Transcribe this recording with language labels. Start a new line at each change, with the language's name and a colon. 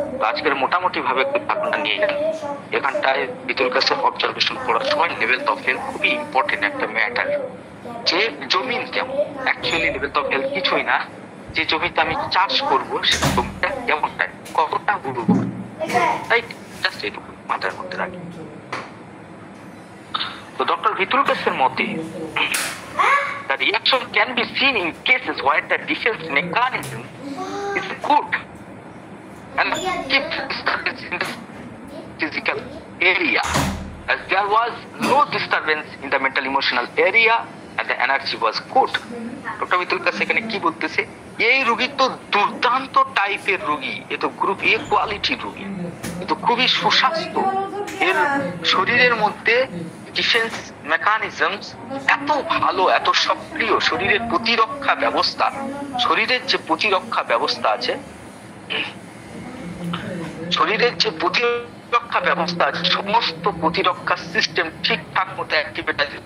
Bangla: আজকের মোটামুটি ভাবে একটু ধারণা নিয়ে গেল। এখানটায় বিতুল কাছে অবজারভেশন করার সময়
English: Level of health খুবই important একটা matter.
Bangla: যে জমিন কেমন,
English: actually level of health
Bangla: কিছুই না, যে জমিতে আমি চাষ করবো সে জমিটা কেমনটাই, কতটা উর্বর, তাই জাস্ট এটুকু মাথার মধ্যে রাখি। তো ডক্টর ভিতুলকাসের মতে
English: the reaction can be seen in cases where the defense mechanism is good and keep disturbance in the physical area, as there was no disturbance in the mental emotional area and the energy was good.
Bangla: Doctor ভিতুলকাস এখানে কি বলতেছে, এই রোগী তো দুর্দান্ত টাইপের রোগী, এ তো গ্রুপ এ কোয়ালিটির রোগী, এ তো খুবই সুস্বাস্থ্য, এর শরীরের মধ্যে
English: defence mechanisms
Bangla: এত ভালো, এত সক্রিয়, শরীরের প্রতিরক্ষা ব্যবস্থা, শরীরের যে প্রতিরক্ষা ব্যবস্থা আছে, শরীরের যে প্রতিরক্ষা ব্যবস্থা আছে, সমস্ত প্রতিরক্ষা সিস্টেম ঠিকঠাক মতো অ্যাক্টিভেট আছে।